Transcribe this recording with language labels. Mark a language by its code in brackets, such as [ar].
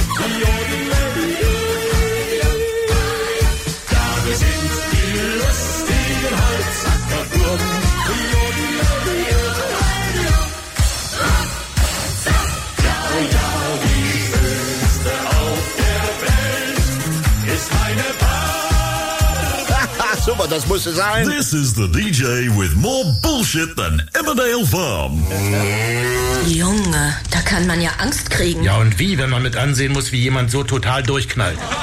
[de] Ja, wir sind die lustigen Holzhackerbuben. Ja, ja, die schönste auf der Welt ist meine Super, das musste sein. [en] This is the DJ with more bullshit than Emmerdale Farm. [de] Junge, da kann man ja Angst kriegen. Ja, und wie, wenn man mit ansehen muss, wie jemand so total durchknallt.